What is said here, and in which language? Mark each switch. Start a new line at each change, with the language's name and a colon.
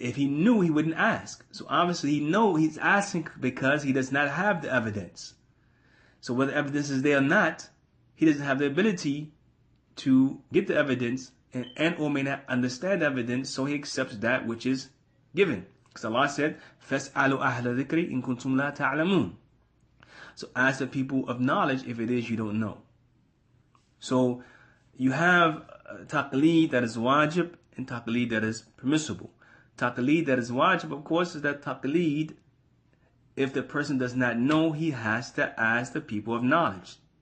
English: If he knew, he wouldn't ask. So obviously he's asking because he does not have the evidence. So whether evidence is there or not, he doesn't have the ability to get the evidence and or may not understand the evidence, so he accepts that which is given. Because Allah said,
Arabic: فَاسْأَلُوا أَهْلَ ذِكْرِ إِن كُنْتُمْ لَا تَعْلَمُونَ.
English: So ask the people of knowledge if it is you don't know. So you have taqleed that is wajib and taqleed that is permissible. Taqleed that is wajib, of course, is that taqleed, if the person does not know, he has to ask the people of knowledge.